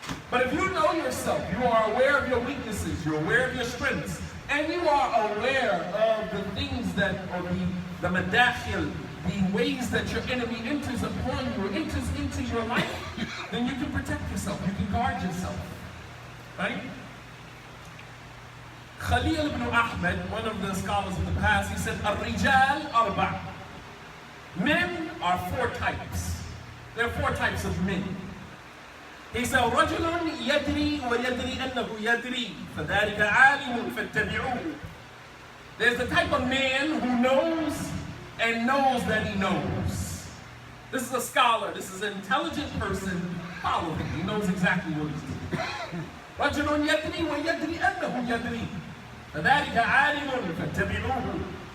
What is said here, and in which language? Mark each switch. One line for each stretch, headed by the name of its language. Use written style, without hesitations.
English: But if you know yourself, you are aware of your weaknesses, you're aware of your strengths, and you are aware of the things that, or the madakhil, the ways that your enemy enters upon you, enters into your life, then you can protect yourself, you can guard yourself, right? Khalil ibn Ahmed, one of the scholars of the past, he said,
Arabic: Ar-rijal arba'.
English: Men are four types. There are four types of men. He said,
Arabic: رَجُلٌ يَدْرِي وَيَدْرِي أَنَّهُ يَدْرِي فَذَلِكَ عَالِمٌ فَاتَّبِعُوهُ.
English: There's the type of man who knows and knows that he knows. This is a scholar, this is an intelligent person. Follow him, he knows exactly what he's doing.
Arabic: رَجُلٌ يَدْرِي وَيَدْرِي أَنَّهُ يَدْرِي فَذَلِكَ عَالِمٌ فَاتَّبِعُوهُ.